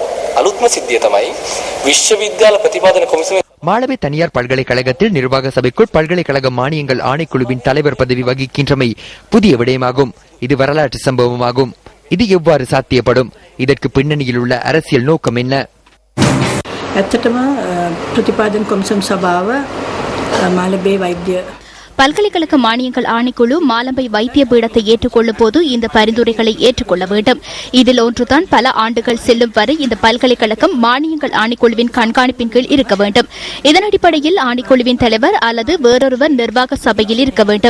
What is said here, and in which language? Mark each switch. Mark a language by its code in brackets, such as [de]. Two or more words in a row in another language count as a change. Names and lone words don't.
[ta] மாலபே தனியார் பல்கலைக்கழகத்தில் நிர்வாக சபைக்குள் பல்கலைக்கழக மானியங்கள் ஆணைக்குழுவின் தலைவர் பதவி வகிக்கின்றமை புதிய விடயமாகும். இது வரலாற்று சம்பவமாகும். இது எவ்வாறு சாத்தியப்படும்? இதற்கு பின்னணியில் உள்ள அரசியல் நோக்கம் என்ன? [si] ඇත්තටම ප්‍රතිපාදන කොමිසම් සභාව මාලබේ වෛද්‍ය [ta] பல்கலைக்கழக மானியங்கள் ஆணைக்குழு மாலம்பை வைத்திய பீடத்தை ஏற்றுக்கொள்ளும் போது இந்த பரிந்துரைகளை ஏற்றுக்கொள்ள வேண்டும். இதில் ஒன்றுதான் பல ஆண்டுகள் செல்லும் வரை இந்த பல்கலைக்கழகம் மானியங்கள் ஆணைக்குழுவின் கண்காணிப்பின் கீழ் இருக்க வேண்டும். இதன் அடிப்படையில் ஆணைக்குழுவின் தலைவர் அல்லது வேறொருவர் நிர்வாக சபையில் இருக்க வேண்டும்.